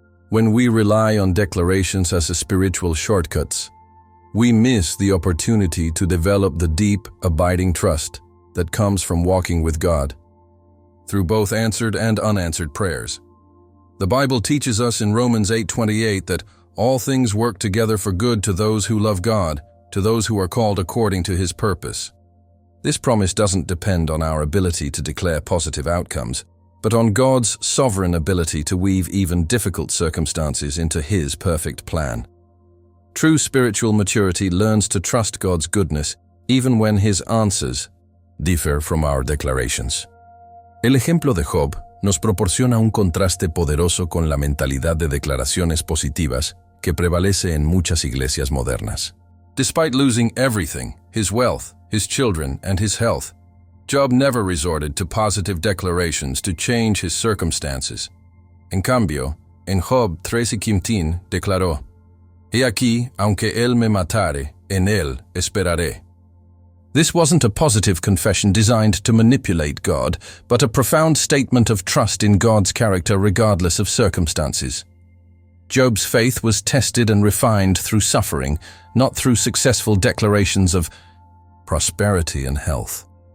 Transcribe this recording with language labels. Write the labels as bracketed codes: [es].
[en] When we rely on declarations as spiritual shortcuts, we miss the opportunity to develop the deep, abiding trust that comes from walking with God through both answered and unanswered prayers. The Bible teaches us in Romans 8:28 that all things work together for good to those who love God, to those who are called according to His purpose. This promise doesn't depend on our ability to declare positive outcomes, but on God's sovereign ability to weave even difficult circumstances into His perfect plan. True spiritual maturity learns to trust God's goodness even when His answers differ from our declarations. [es] El ejemplo de Job nos proporciona un contraste poderoso con la mentalidad de declaraciones positivas que prevalece en muchas iglesias modernas. [en] Despite losing everything, his wealth, his children, and his health, Job never resorted to positive declarations to change his circumstances. [es] En cambio, en Job 13:15 declaró, «He aquí, aunque él me matare, en él esperaré». [en] This wasn't a positive confession designed to manipulate God, but a profound statement of trust in God's character regardless of circumstances. Job's faith was tested and refined through suffering, not through successful declarations of prosperity and health.